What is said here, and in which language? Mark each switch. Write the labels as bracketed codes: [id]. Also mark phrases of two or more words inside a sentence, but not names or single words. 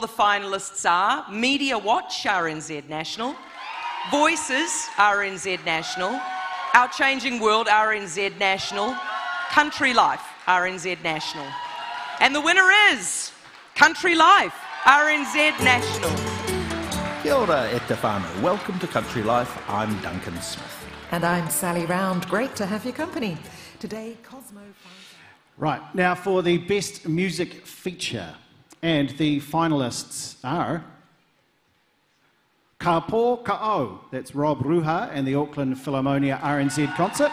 [en] The finalists are Media Watch, RNZ National, Voices, RNZ National, Our Changing World, RNZ National, Country Life, RNZ National. And the winner is Country Life, RNZ National. [mi] Kia ora e te whānau. [en] Welcome to Country Life. I'm Duncan Smith. And I'm Sally Round. Great to have your company. Today, Cosmo... Right, now for the Best Music Feature. And the finalists are Ka Pō Ka O, that's Rob Ruha and the Auckland Philharmonia RNZ concert.